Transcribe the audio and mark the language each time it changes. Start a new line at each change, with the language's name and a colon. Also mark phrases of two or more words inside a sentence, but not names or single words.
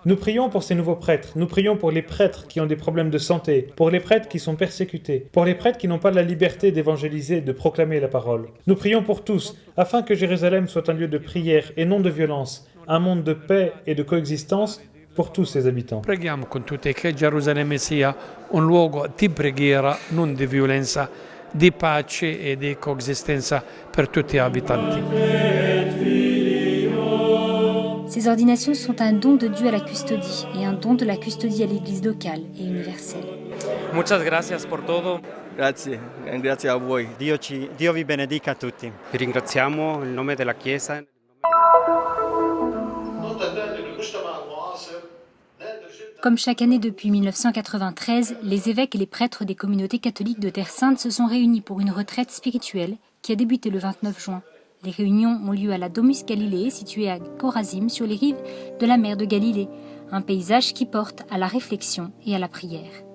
French: Nous prions pour ces nouveaux prêtres. Nous prions pour les prêtres qui ont des problèmes de santé, pour les prêtres qui sont persécutés, pour les prêtres qui n'ont pas la liberté d'évangéliser, de proclamer la parole. Nous prions pour tous, afin que Jérusalem soit un lieu de prière et non de violence, un monde de paix et de coexistence pour tous ses habitants.
Italian: Preghiamo con tutti che Gerusalemme sia un luogo di preghiera, non di violenza, di pace e di coesistenza per tutti gli abitanti.
French: Ces ordinations sont un don de Dieu à la custodie et un don de la custodie à l'Église locale et universelle.
Spanish: Muchas gracias por todo.
Italian: Grazie a voi. Dio vi benedica tutti. Vi ringraziamo in nome della Chiesa.
French: Comme chaque année depuis 1993, les évêques et les prêtres des communautés catholiques de Terre Sainte se sont réunis pour une retraite spirituelle qui a débuté le 29 juin. Les réunions ont lieu à la Domus Galilei, située à Chorazim, sur les rives de la mer de Galilée, un paysage qui porte à la réflexion et à la prière.